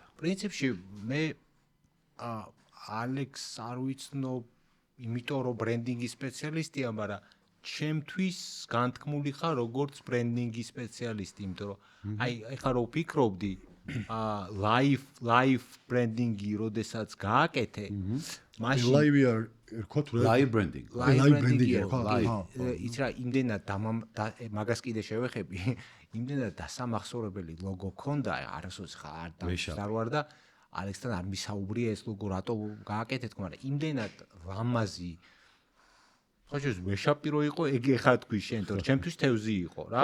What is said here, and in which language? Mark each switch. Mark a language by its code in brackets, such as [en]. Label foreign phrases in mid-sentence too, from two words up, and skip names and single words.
[ka] პრინციპში მე ალექს არ ვიცნობ, იმიტომ რომ ბრენდინგის სპეციალისტია, მაგრამ ჩემთვის განთქმული ხარ როგორც ბრენდინგის სპეციალისტი, იმიტომ რომ აი ეხლა რო ვფიქრობდი, [en] live branding- [ka] ი როდესაც გააკეთე, მაშინ ლაივი არ ერქვა თუ რა? [en] live branding. live branding- [ka] ი ერქვა. იც რა იმდენად მაგას კიდე შევეხები, იმდენად დასამახსოვრებელი ლოგო ქონდა, არასოდეს ხარ არ ვარ და ალექსთან არ მისაუბრია ეს ლოგო რატო გააკეთეთ, მაგრამ იმდენად ლამაზი ხოჭოს ვეშაპირო იყო, ეგ ეხა თქვი შენ, თორე ჩემთვის თევზი იყო რა.